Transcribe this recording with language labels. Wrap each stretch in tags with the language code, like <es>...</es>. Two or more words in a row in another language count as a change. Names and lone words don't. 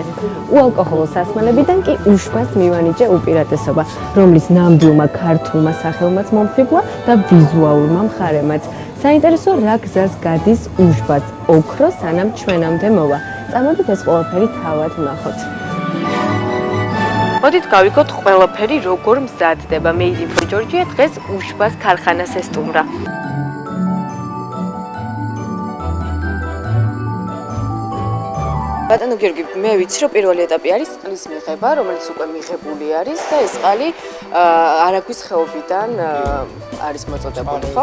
<ka>უალკოჰოლო სასმელებიდან კი უშბას მივანიჭე უპირატესობა, რომლის ნამდვილმა ქართულმა სახელმაც მომხიბლა და ვიზუალურმა მხარემაც. საინტერესო რა გზას გადის უშბას ოქრო სანამ ჩვენამდე მოვა. წამოდით ეს ყველაფერი თავად ვნახოთ. მოდით გავიგოთ ყველაფერი როგორ მზადდება. Made in Georgia დღეს უშბას ქარხანას ესტუმრა. ბატონო გიორგი, მე ვიცი რომ პირველი ეტაპი არის წყლის მიღება, რომელიც უკვე მიღებული არის და ეს წყალი არაგვის ხეობიდან არის მოწოდებული, ხო?</ka>